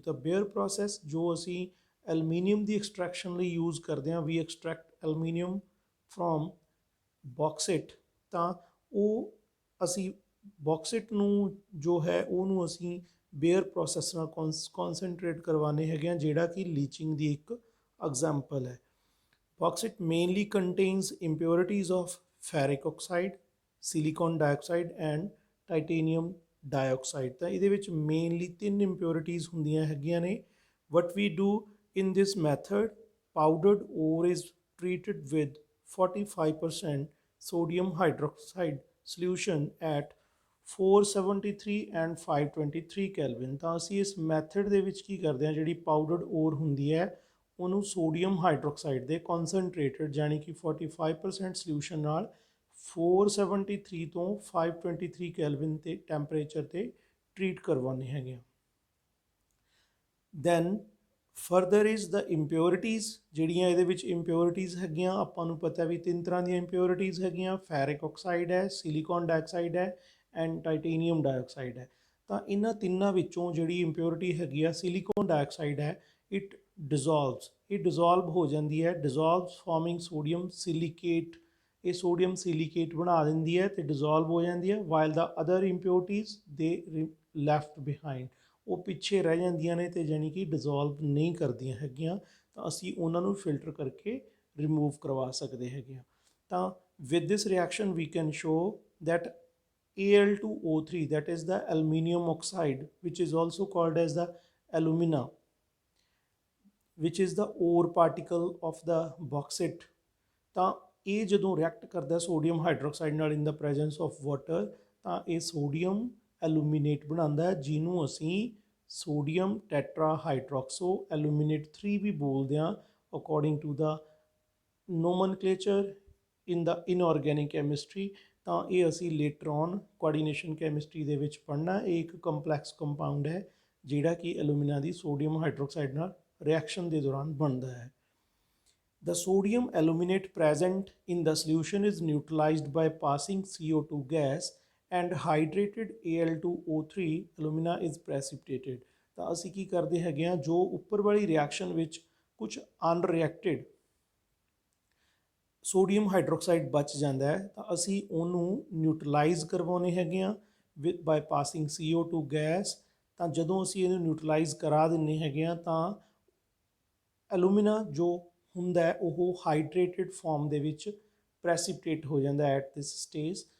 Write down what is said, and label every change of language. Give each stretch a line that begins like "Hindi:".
Punjabi: ਤਾਂ bear process ਜੋ ਅਸੀਂ ਐਲੂਮੀਨੀਅਮ ਦੀ ਐਕਸਟ੍ਰੈਕਸ਼ਨ ਲਈ ਯੂਜ਼ ਕਰਦੇ ਹਾਂ,
English: We extract aluminium from bauxite.
Punjabi: ਤਾਂ ਉਹ ਅਸੀਂ ਬੌਕਸਿਟ ਨੂੰ ਜੋ ਹੈ ਉਹਨੂੰ ਅਸੀਂ ਬੇਅਰ ਪ੍ਰੋਸੈਸ ਨਾਲ ਕੌਨਸਨਟਰੇਟ ਕਰਵਾਉਂਦੇ ਹੈਗੇ ਹਾਂ, ਜਿਹੜਾ ਕਿ ਲੀਚਿੰਗ ਦੀ ਇੱਕ ਐਗਜ਼ਾਮਪਲ ਹੈ।
English: Bauxite mainly contains impurities of ferric oxide, silicon dioxide and titanium dioxide।
Punjabi: ਤਾਂ ਇਹਦੇ ਵਿੱਚ ਮੇਨਲੀ 3 impurities ਹੁੰਦੀਆਂ ਹੈਗੀਆਂ ਨੇ।
English: What we do in this method, powdered ore is treated with 45% sodium hydroxide solution at 473 and 523 Kelvin।
Punjabi: ਤਾਂ ਅਸੀਂ ਇਸ method ਦੇ ਵਿੱਚ ਕੀ ਕਰਦੇ ਹਾਂ, ਜਿਹੜੀ ਪਾਊਡਰਡ ਓਰ ਹੁੰਦੀ ਹੈ ਉਹਨੂੰ ਸੋਡੀਅਮ ਹਾਈਡਰੋਕਸਾਈਡ ਦੇ ਕੌਨਸਨਟ੍ਰੇਟਡ ਯਾਨੀ ਕਿ 45% ਸੋਲਿਊਸ਼ਨ ਨਾਲ 473 ਤੋਂ 523 ਕੈਲਵਿਨ ਤੇ ਟੈਂਪਰੇਚਰ ਤੇ ਟਰੀਟ ਕਰਵਾਉਂਦੇ ਹੈਗੇ ਆ।
English: Then further is the impurities.
Punjabi: ਜਿਹੜੀਆਂ ਇਹਦੇ ਵਿੱਚ ਇੰਪਿਓਰਿਟੀਜ਼ ਹੈਗੀਆਂ, ਆਪਾਂ ਨੂੰ ਪਤਾ ਵੀ 3 ਤਰ੍ਹਾਂ ਦੀਆਂ ਇੰਪਿਓਰਿਟੀਜ਼ ਹੈਗੀਆਂ, ਫੈਰਿਕ ਆਕਸਾਈਡ ਹੈ, ਸਿਲੀਕਨ ਡਾਈਆਕਸਾਈਡ ਹੈ ਐਂਡ ਟਾਈਟੇਨੀਅਮ ਡਾਈਆਕਸਾਈਡ ਹੈ। ਤਾਂ ਇਹਨਾਂ ਤਿੰਨਾਂ ਵਿੱਚੋਂ ਜਿਹੜੀ ਇੰਪਿਓਰਿਟੀ ਹੈਗੀ ਆ ਸਿਲੀਕਨ ਡਾਈਆਕਸਾਈਡ ਹੈ,
English: it dissolves,
Punjabi: ਇਹ ਡਿਜ਼ੋਲਵ ਹੋ ਜਾਂਦੀ ਹੈ,
English: Dissolves forming sodium silicate.
Punjabi: ਇਹ ਸੋਡੀਅਮ ਸਿਲੀਕੇਟ ਬਣਾ ਦਿੰਦੀ ਹੈ ਅਤੇ ਡਿਜ਼ੋਲਵ ਹੋ ਜਾਂਦੀ ਹੈ।
English: while the other impurities they left behind,
Punjabi: ਉਹ ਪਿੱਛੇ ਰਹਿ ਜਾਂਦੀਆਂ ਨੇ ਅਤੇ ਜਾਣੀ ਕਿ ਡਿਜ਼ੋਲਵ ਨਹੀਂ ਕਰਦੀਆਂ ਹੈਗੀਆਂ। ਤਾਂ ਅਸੀਂ ਉਹਨਾਂ ਨੂੰ ਫਿਲਟਰ ਕਰਕੇ ਰਿਮੂਵ ਕਰਵਾ ਸਕਦੇ ਹੈਗੇ ਹਾਂ।
English: ਤਾਂ with this reaction we can show that Al2O3, that is the aluminium oxide, which is also called as the alumina, which is the ore particle of the bauxite।
Punjabi: ਤਾਂ ਇਹ ਜਦੋਂ ਰਿਐਕਟ ਕਰਦਾ ਸੋਡੀਅਮ ਹਾਈਡਰੋਕਸਾਈਡ ਨਾਲ
English: in the presence of water,
Punjabi: ਤਾਂ ਇਹ sodium ਐਲੂਮੀਨੇਟ ਬਣਾਉਂਦਾ, ਜਿਹਨੂੰ ਅਸੀਂ ਸੋਡੀਅਮ ਟੈਟਰਾ ਹਾਈਡਰੋਕਸੋ ਐਲੂਮੀਨੇਟ 3 ਵੀ ਬੋਲਦੇ ਹਾਂ
English: According to the nomenclature in the inorganic chemistry.
Punjabi: ਤਾਂ ਇਹ ਅਸੀਂ ਲੇਟਰ ਔਨ ਕੋਆਰਡੀਨੇਸ਼ਨ ਕੈਮਿਸਟਰੀ ਦੇ ਵਿੱਚ ਪੜ੍ਹਨਾ। ਇਹ ਇੱਕ ਕੰਪਲੈਕਸ ਕੰਪਾਊਂਡ ਹੈ ਜਿਹੜਾ ਕਿ ਐਲੂਮੀਨਾ ਦੀ ਸੋਡੀਅਮ ਹਾਈਡਰੋਕਸਾਈਡ ਨਾਲ ਰਿਐਕਸ਼ਨ ਦੇ ਦੌਰਾਨ ਬਣਦਾ ਹੈ।
English: The sodium aluminate present in the solution is neutralized by passing CO2 gas and hydrated Al2O3 alumina is precipitated।
Punjabi: ਤਾਂ ਅਸੀਂ ਕੀ ਕਰਦੇ ਹੈਗੇ ਹਾਂ, ਜੋ ਉੱਪਰ ਵਾਲੀ ਰਿਐਕਸ਼ਨ ਵਿੱਚ ਕੁਝ ਅਨਰਿਐਕਟਿਡ ਸੋਡੀਅਮ ਹਾਈਡਰੋਕਸਾਈਡ ਬਚ ਜਾਂਦਾ ਹੈ, ਤਾਂ ਅਸੀਂ ਉਹਨੂੰ ਨਿਊਟਰਲਾਈਜ਼ ਕਰਵਾਉਂਦੇ ਹੈਗੇ ਹਾਂ
English: By passing CO2 gas.
Punjabi: ਤਾਂ ਜਦੋਂ ਅਸੀਂ ਇਹਨੂੰ ਨਿਊਟਰਲਾਈਜ਼ ਕਰਾ ਦਿੰਦੇ ਹੈਗੇ ਹਾਂ ਤਾਂ ਐਲੂਮੀਨਾ ਜੋ ਹੁੰਦਾ ਹੈ ਉਹ ਹਾਈਡਰੇਟਿਡ ਫਾਰਮ ਦੇ ਵਿੱਚ ਪ੍ਰੈਸੀਪਿਟੇਟ ਹੋ ਜਾਂਦਾ
English: At this stage.